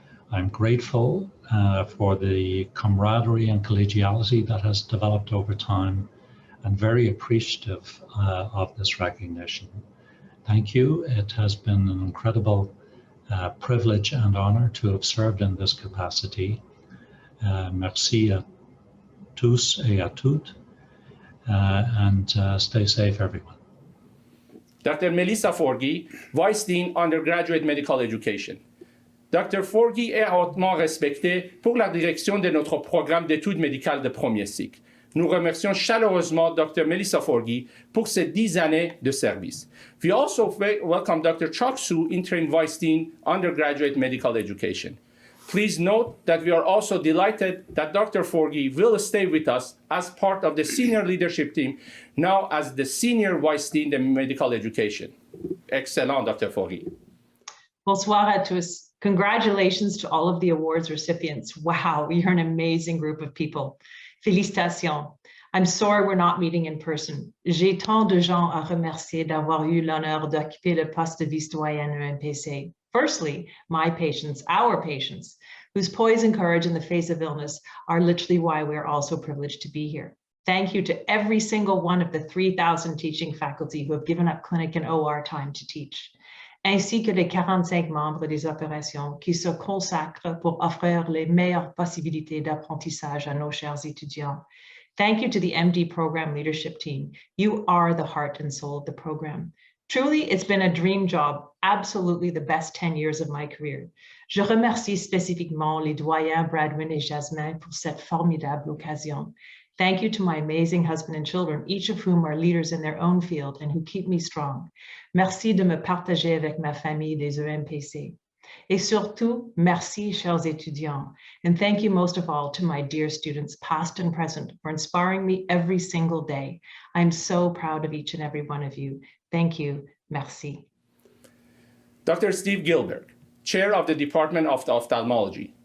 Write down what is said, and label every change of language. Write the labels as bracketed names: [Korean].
[English] I'm grateful for the camaraderie and collegiality that has developed over time, and very appreciative of this recognition. Thank you. It has been an incredible privilege and honor to have served in this capacity. [French] Merci à tous et à toutes, [English] and stay safe, everyone. Dr. Melissa Forgey, Vice Dean, Undergraduate Medical Education. Dr. [French] Forgey est hautement respecté pour la direction de notre programme d'études médicales de premier cycle. Nous remercions chaleureusement Dr. Melissa Forgey pour ses 10 années de service. [English] We also welcome Dr. Chuck Su, Interim Vice Dean, Undergraduate Medical Education. Please note that we are also delighted that Dr. Forgey will stay with us as part of the senior leadership team, now as the Senior Vice Dean of Medical Education. Excellent, Dr. Forgey. [French] Bonsoir à tous. [English] Congratulations to all of the awards recipients. Wow, you're an amazing group of people. [French] Félicitations. [English] I'm sorry we're not meeting in person. [French] J'ai tant de gens à remercier d'avoir eu l'honneur d'occuper le poste de vice-doyen MPC. [English] Firstly, my patients, our patients, whose poise and courage in the face of illness are literally why we're also privileged to be here. Thank you to every single one of the 3,000 teaching faculty who have given up clinic and OR time to teach, [French] ainsi que les 45 membres des opérations qui se consacrent pour offrir les meilleures possibilités d'apprentissage à nos chers étudiants. [English] Thank you to the MD program leadership team. You are the heart and soul of the program. Truly, it's been a dream job, absolutely the best 10 years of my career. [French] Je remercie spécifiquement les doyens Bradwin et Jasmin pour cette formidable occasion. [English] Thank you to my amazing husband and children, each of whom are leaders in their own field and who keep me strong. [French] Merci de me partager avec ma famille des EMPC. Et surtout, merci, chers étudiants. [English] And thank you most of all to my dear students, past and present, for inspiring me every single day. I'm so proud of each and every one of you. Thank you. [French] Merci. [English] Dr. Steve Gilbert, Chair of the Department of Ophthalmology.